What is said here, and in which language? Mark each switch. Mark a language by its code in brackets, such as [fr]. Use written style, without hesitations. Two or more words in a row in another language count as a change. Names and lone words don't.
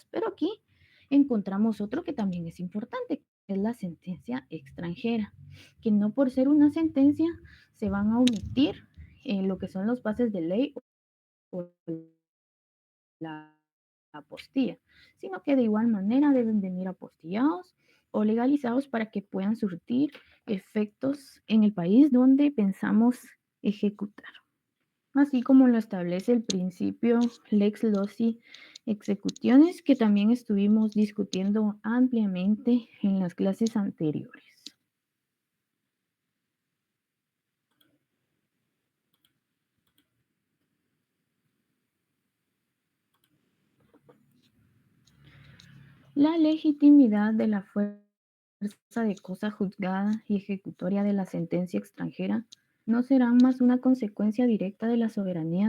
[es] Pero aquí encontramos otro que también es importante, que es la sentencia extranjera, que no por ser una sentencia se van a omitir lo que son los bases de ley o la apostilla, sino que de igual manera deben venir apostillados o legalizados para que puedan surtir efectos en el país donde pensamos ejecutar. Así como lo establece el principio [la] lex loci executionis, [es] que también estuvimos discutiendo ampliamente en las clases anteriores. La legitimidad de la fuerza de cosa juzgada y ejecutoria de la sentencia extranjera no serán más una consecuencia directa de la soberanía